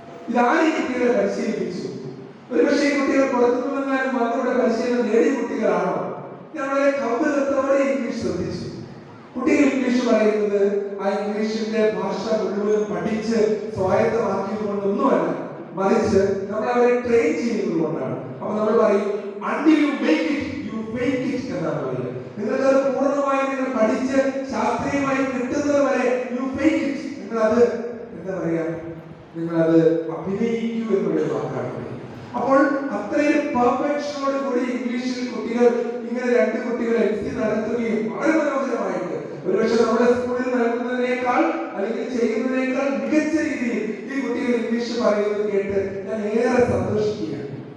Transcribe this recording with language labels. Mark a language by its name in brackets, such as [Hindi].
[Malayalam] ഇതാരും കുട്ടികളെ പരിശീലിപ്പിച്ചു? ഒരുപക്ഷെ കുട്ടികൾ പുറത്തുനിന്ന് വന്നാലും അവരുടെ പരിശീലനം നേടിയ കുട്ടികളാണോ? ഞാൻ വളരെ കൗതുകത്തോടെ ഇംഗ്ലീഷ് ശ്രദ്ധിച്ചു. കുട്ടികൾ ഇംഗ്ലീഷ് പറയുന്നത് ആ ഇംഗ്ലീഷിന്റെ ഭാഷ മുഴുവൻ പഠിച്ച് സ്വായത്തമാക്കിയത് കൊണ്ടൊന്നുമല്ല, മറിച്ച് നമ്മൾ അവരെ ട്രെയിൻ ചെയ്യുന്നത് കൊണ്ടാണ്. അപ്പൊ നമ്മൾ പറയും [English] until you make it, you fake it [Malayalam] എന്നാണ് പറയുക. നിങ്ങൾക്ക് അത് പൂർണ്ണമായി നിങ്ങൾ പഠിച്ച് ശാസ്ത്രീയമായി കിട്ടുന്നത് വരെ [English] you fake it. [Malayalam] നിങ്ങളത് എന്താ പറയാ, നിങ്ങളത് അഭിനയിക്കൂ എന്നുള്ള വാക്കാണ്. അപ്പോൾ അത്രയും പെർഫെക്ഷനോട് കൂടി ഇംഗ്ലീഷിൽ കുട്ടികൾ ഇങ്ങനെ 2 കുട്ടികൾ MC നടത്തുകയും വളരെ മനോഹരമായിട്ട്, ഒരുപക്ഷെ നമ്മുടെ സ്കൂളിൽ നടത്തുന്നതിനേക്കാൾ അല്ലെങ്കിൽ ചെയ്യുന്നതിനേക്കാൾ മികച്ച രീതിയിൽ ഈ കുട്ടികൾ ഇംഗ്ലീഷ് പറയുന്നത് കേട്ട് ഞാൻ ഏറെ സന്തോഷിക്കുകയാണ്.